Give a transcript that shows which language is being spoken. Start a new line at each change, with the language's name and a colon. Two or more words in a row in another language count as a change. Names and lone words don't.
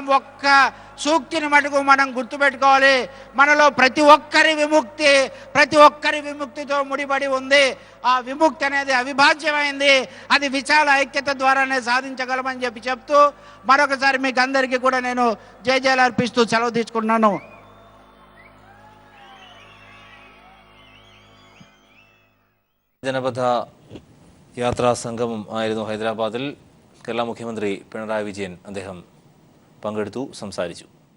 Telugu: ఒక్క సూక్తిని మటుకు మనం గుర్తుపెట్టుకోవాలి, మనలో ప్రతి ఒక్కరి విముక్తితో ముడిపడి ఉంది. ఆ విముక్తి అనేది అవిభాజ్యమైంది, అది విశాల ఐక్యత ద్వారానే సాధించగలమని చెప్తూ మరొకసారి మీకు అందరికీ కూడా నేను జయజయలు అర్పిస్తూ సెలవు తీసుకున్నాను.
Malayalam: ജനപഥ യാത്രാ സംഗമം ആയിരുന്നു ഹൈദരാബാദിൽ. കേരള മുഖ്യമന്ത്രി പിണറായി വിജയൻ അദ്ദേഹം പങ്കെടുത്തു, സംസാരിച്ചു.